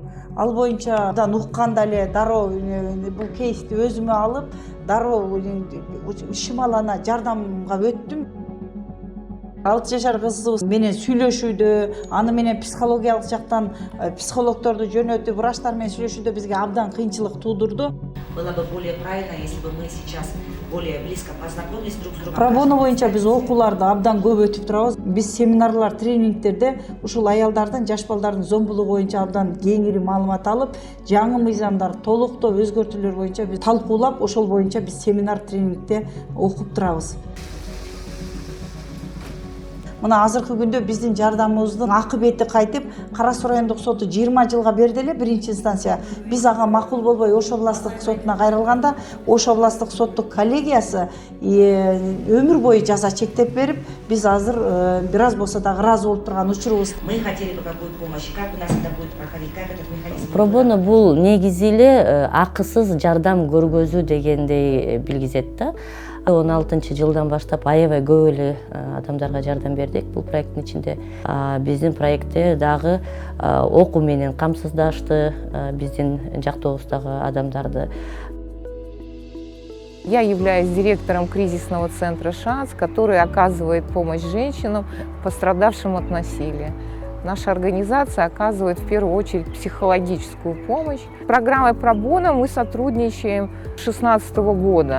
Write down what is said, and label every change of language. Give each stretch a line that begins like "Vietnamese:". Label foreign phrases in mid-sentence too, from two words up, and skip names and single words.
Kyrgyz: Ал боюнча укканда эле дароо бул кейсти өзүмө алып, дароо шымалана жардамга өттүм. 6 жашар кызыбыз менен сүйлөшүүдө, аны менен психологиялык жактан психологдорду жөнөтүп, врачтар менен сүйлөшүүдө бизге абдан кыйынчылык туудурду.
Russian: Было бы более правильно, если бы мы сейчас более близко познакомились друг с другом.
Kyrgyz: Пробоно боюнча биз окууларды абдан көп өтүп турабыз. Биз семинарлар, тренингтерде ушул аялдардын, жаш балдардын зомбулугу боюнча абдан кеңири маалымат алып, жаңы мыйзамдар, толуктоо өзгөртүүлөр боюнча биз талкуулап, ошол боюнча биз семинар, тренингде окуп турабыз. Мына азыркы күндө биздин жардамыбыздын акыбети кайтып, Кара Суу райондук соту 20 жылга берди эле, биринчи инстанция. Биз ага макул болбой Ош областтык сотуна кайрылганда, Ош областтык соттук коллегиясы өмүр бою жаза чектеп берип, биз азыр бир аз болсо да ыраазы болуп турган учурубуз.
Russian: Мы хотели бы какую помощь, как у нас это будет проходить, как этот механизм.
Kyrgyz: Пробоно бул негизи эле акысыз жардам көргөзүү дегендей билгизет да. 16-жылдан баштап аябай көп эле адамдарга жардам бердик бул проекттин ичинде. Биздин проектте дагы окуу менен камсыздашты биздин жактобуздагы адамдарды.
Russian: Я являюсь директором кризисного центра «Шанс», который оказывает помощь женщинам, пострадавшим от насилия. Наша организация оказывает в первую очередь психологическую помощь. С программой пробоно мы сотрудничаем с 2016 года.